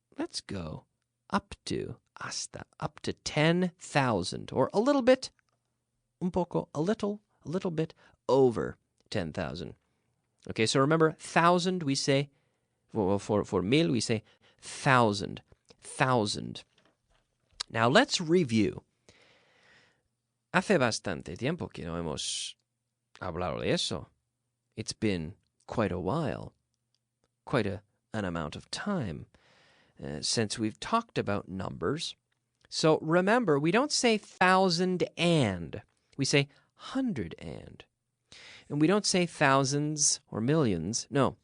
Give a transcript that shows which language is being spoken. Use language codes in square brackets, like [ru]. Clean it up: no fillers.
[en] Let's go up to, [es] hasta, [en] up to 10,000, or a little bit, [es] un poco, [en] a little bit over 10,000. Okay, so remember, 1,000 we say, for mil we say 1,000, 1,000. Now let's review. [es] Hace bastante tiempo que no hemos hablado de eso. [en] It's been quite a while, quite an amount of time since we've talked about numbers. So remember, we don't say 1,000 and. We say 100 and. And we don't say thousands or millions. No.